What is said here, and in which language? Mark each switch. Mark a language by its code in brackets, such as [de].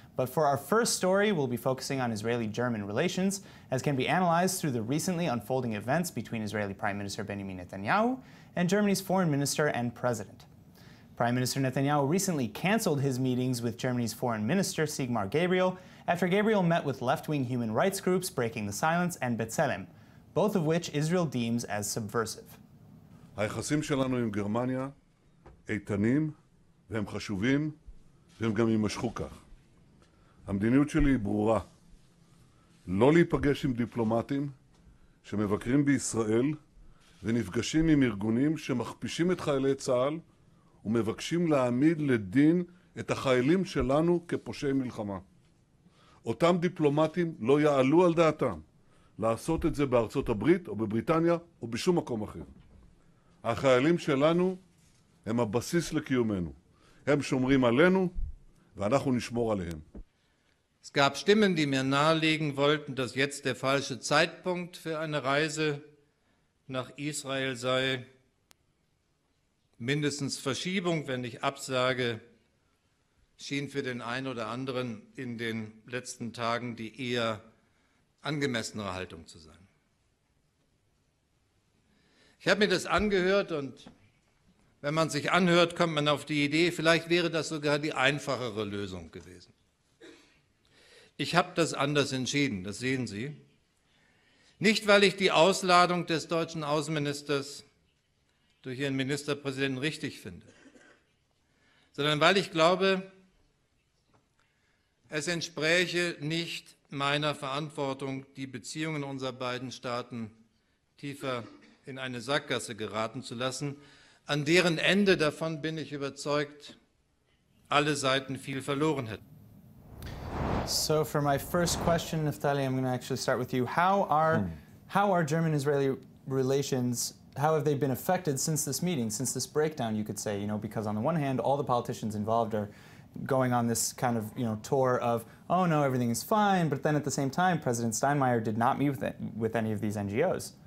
[en] But for our first story, we'll be focusing on Israeli-German relations, as can be analyzed through the recently unfolding events between Israeli Prime Minister Benjamin Netanyahu and Germany's foreign minister and president. Prime Minister Netanyahu recently canceled his meetings with Germany's foreign minister, Sigmar Gabriel, after Gabriel met with left-wing human rights groups Breaking the Silence and B'Tselem, both of which Israel deems as subversive. [he] היחסים שלנו עם גרמניה איתנים והם חשובים והם גם יימשכו כך. המדיניות שלי היא ברורה, לא להיפגש עם דיפלומטים שמבקרים בישראל ונפגשים עם ארגונים שמכפישים את חיילי צה"ל ומבקשים להעמיד לדין את החיילים שלנו כפושעי מלחמה. אותם דיפלומטים לא יעלו על דעתם לעשות את זה בארצות הברית או בבריטניה או בשום מקום אחר. החיילים שלנו הם הבסיס לקיומנו. הם שומרים עלינו ואנחנו נשמור עליהם. [de] Es gab Stimmen, die mir nahelegen wollten, dass jetzt der falsche Zeitpunkt für eine Reise nach Israel sei. Mindestens Verschiebung, wenn nicht Absage, schien für den einen oder anderen in den letzten Tagen die eher angemessenere Haltung zu sein. Ich habe mir das angehört und wenn man sich anhört, kommt man auf die Idee, vielleicht wäre das sogar die einfachere Lösung gewesen. Ich habe das anders entschieden, das sehen Sie. Nicht, weil ich die Ausladung des deutschen Außenministers durch Ihren Ministerpräsidenten richtig finde, sondern weil ich glaube, es entspräche nicht meiner Verantwortung, die Beziehungen unserer beiden Staaten tiefer in eine Sackgasse geraten zu lassen, an deren Ende, davon bin ich überzeugt, alle Seiten viel verloren hätten. [en] So for my first question, Naftali, I'm going to actually start with you. How are German-Israeli relations, how have they been affected since this meeting, since this breakdown, you could say, because on the one hand, all the politicians involved are going on this kind of, tour of, oh no, everything is fine, but then at the same time, President Steinmeier did not meet with any of these NGOs.